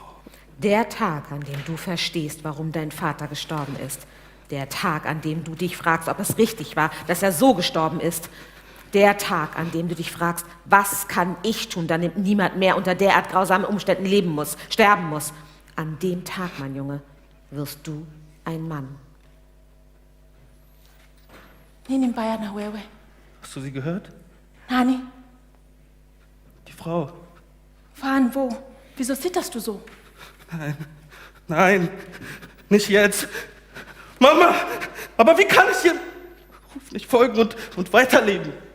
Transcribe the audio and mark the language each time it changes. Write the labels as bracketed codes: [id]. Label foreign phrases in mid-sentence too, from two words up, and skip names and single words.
[de] Der Tag, an dem du verstehst, warum dein Vater gestorben ist, der Tag, an dem du dich fragst, ob es richtig war, dass er so gestorben ist, der Tag, an dem du dich fragst, was kann ich tun, damit niemand mehr unter derart grausamen Umständen leben muss, sterben muss. An dem Tag, mein Junge, wirst du ein Mann. [sw] Nini mbaya na wewe? [de] Hast du sie gehört? [sw] Nani? [de] Die Frau. Wann, wo? Wieso zitterst du so? Nein, nicht jetzt. Mama, aber wie kann ich Ihrem Ruf nicht folgen und weiterleben?